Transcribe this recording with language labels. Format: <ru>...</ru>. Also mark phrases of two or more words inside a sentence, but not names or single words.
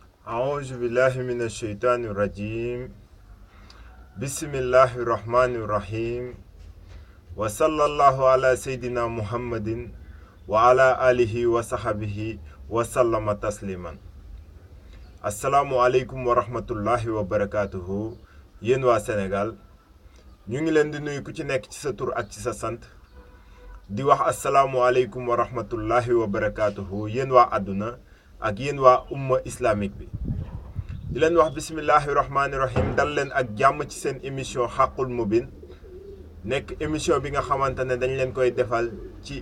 <ar>أعوذ بالله من الشيطان الرجيم بسم الله الرحمن الرحيم وصلى الله على سيدنا محمد وعلى آله وصحبه وسلم تسليما السلام عليكم ورحمة الله وبركاته</ar> <wo>yéen waa Sénégal ñu ngi leen di nuyu ku ci nekk ci sa tur ak ci sa sant di wax</wo> <ar>السلام عليكم ورحمة الله وبركاته</ar> <wo>yéen waa àdduna ak yéen waa umma islamique bi di leen wax</wo> <ar>بسم الله الرحمن</ar> <wo>rahim dal leen ak jàmm ci seen émission xaqul mubin nekk émission bi nga xamante ne dañ leen koy defal ci</wo>